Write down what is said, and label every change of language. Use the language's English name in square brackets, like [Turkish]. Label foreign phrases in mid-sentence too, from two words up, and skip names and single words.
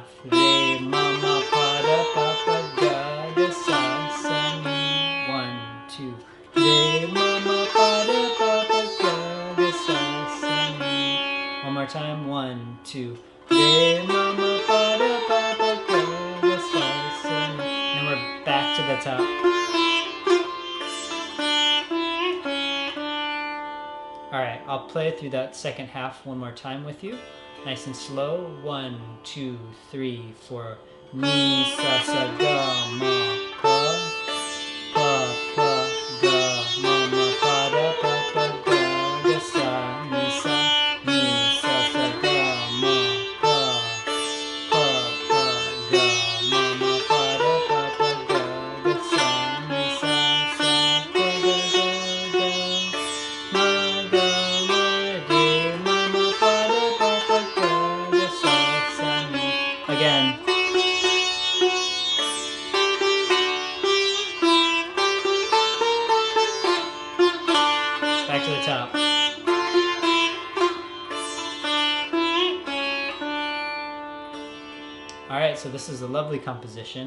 [English] Re ma ma pa da pa pa ga ga sa sa ni. 1, 2. Re ma ma pa da pa pa ga ga sa sa ni. One more time. 1, 2. Re ma ma pa da pa pa ga ga sa sa ni. And we're back to the top. Alright, I'll play through that second half one more time with you. Nice and slow. 1, 2, 3, 4. Ni sa sa ga ma pa pa pa ga ma ma pa da pa pa ga ga sa ni sa. Ni sa sa ga ma pa pa pa ga ma ma pa da pa pa ga ga sa ni sa sa ga ga ga ga ma ga ma re ma ma pa da pa pa ga ga sa sa ni. Again. Back to the top. Alright, so this is a lovely composition.